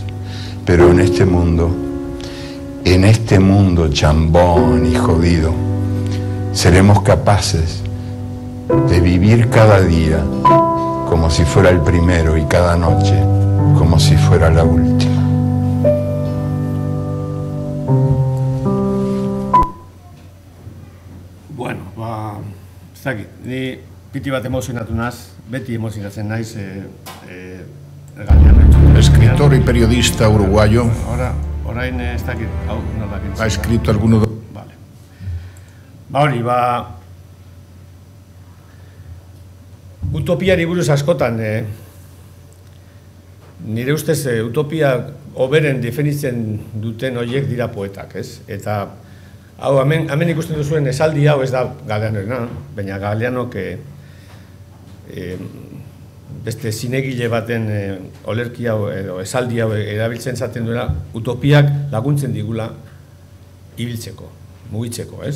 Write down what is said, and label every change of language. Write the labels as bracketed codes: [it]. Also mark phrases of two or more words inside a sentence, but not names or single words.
[es] Pero en este mundo chambón y jodido, seremos capaces de vivir cada día como si fuera el primero y cada noche como si fuera la última. [eu] Bueno, ez dakit, ni piti bat emozionatu naz, beti emozionatzen naiz [es] escritor y periodista uruguayo. [eu] Orain ez dakit, hau nola kentzen. [es] Ha escrito alguno de... Vale. [eu] Hori, utopiari buruz askotan, nire ustez utopia hoberen definitzen duten horiek dira poetak, ez? Eta hau, hemen ikusten duzuen esaldi hau ez da Galeanorena, baina Galeanok beste zinegile baten olerki hau edo esaldi hau erabiltzen zaten duela, utopiak laguntzen digula ibiltzeko, mugitzeko, ez?